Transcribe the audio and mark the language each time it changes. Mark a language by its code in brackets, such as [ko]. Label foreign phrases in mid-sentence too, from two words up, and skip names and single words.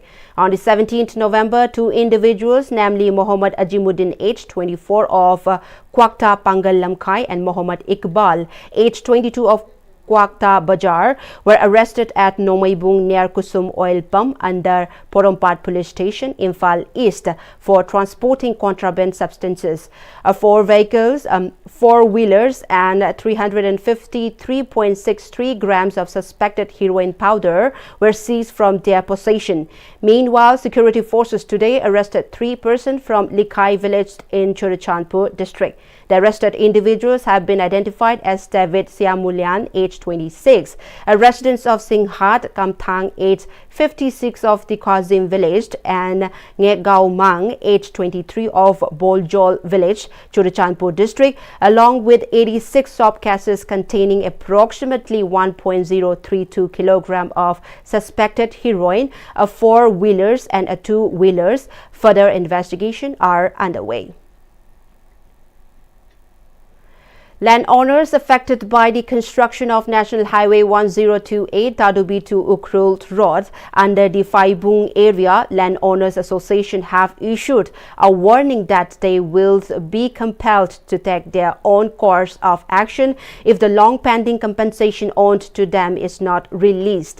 [en] On the 17th November, two individuals, namely Mohammad Ajimuddin, age 24 of Kwakta Pangal Lamkai, and Mohammad Iqbal, age 22 of Kwakta Bajar, were arrested at Nomaibung near Kusum Oil Pump under Porompat Police Station, Imphal East, for transporting contraband substances. Four vehicles, four-wheelers and 353.63 grams of suspected heroin powder were seized from their possession. Meanwhile, security forces today arrested 3 persons from Likai village in Churachandpur district. The arrested individuals have been identified as David Siamulyan, age 26, a resident of Singhat, Kamthang, age 56 of the Kazim village, and Ngegao Mang, age 23 of Boljol village, Churachandpur district, along with 86 soap cases containing approximately 1.032 kilogram of suspected heroin, 4-wheelers and 2-wheelers. Further investigation are underway. Landowners affected by the construction of National Highway 1028 Tadubi to Ukrult Road under the Phaibung area, Landowners Association have issued a warning that they will be compelled to take their own course of action if the long-pending compensation owed to them is not released.